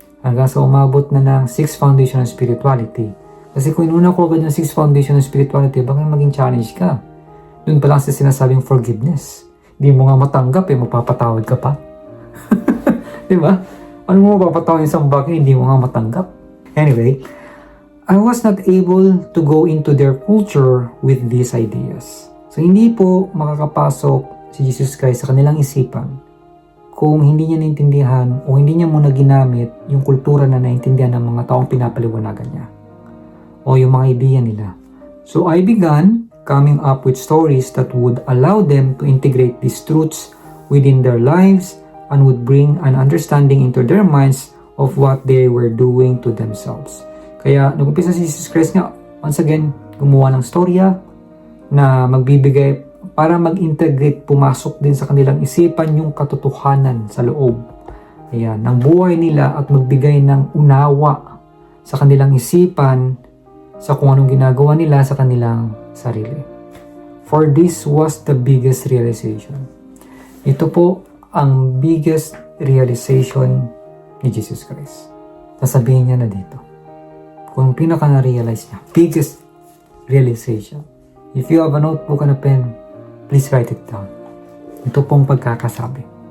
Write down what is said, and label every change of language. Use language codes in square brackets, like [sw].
[tl] Hanggang sa umabot na ng 6 foundation ng spirituality. Kasi kung inuna ko agad yung 6 foundation ng spirituality, baka maging challenge ka. Dun pa lang sa sinasabing forgiveness. Hindi mo nga matanggap magpapatawad ka pa. Diba? Ano mo mapapatawad isang bagay, hindi mo nga matanggap. [en] Anyway, I was not able to go into their culture with these ideas. [tl] So, hindi po makakapasok si Jesus Christ sa kanilang isipan kung hindi niya naintindihan o hindi niya muna ginamit yung kultura na naintindihan ng mga taong pinapaliwanagan niya o yung mga ideya nila. [en] So, I began coming up with stories that would allow them to integrate these truths within their lives and would bring an understanding into their minds of what they were doing to themselves. [tl] Kaya nag-umpisa si Jesus Christ nga, once again, gumawa ng storya na magbibigay para mag-integrate, pumasok din sa kanilang isipan yung katotohanan sa loob. Ayan, ng buhay nila at magbigay ng unawa sa kanilang isipan sa kung anong ginagawa nila sa kanilang sarili. [en] For this was the biggest realization. [tl] Ito po ang biggest realization ni Jesus Christ. Sasabihin niya na dito. Kung pinaka na-realize niya, biggest realization. [en] If you have a notebook and a pen, please write it down. [tl] Ito pong pagkakasabi.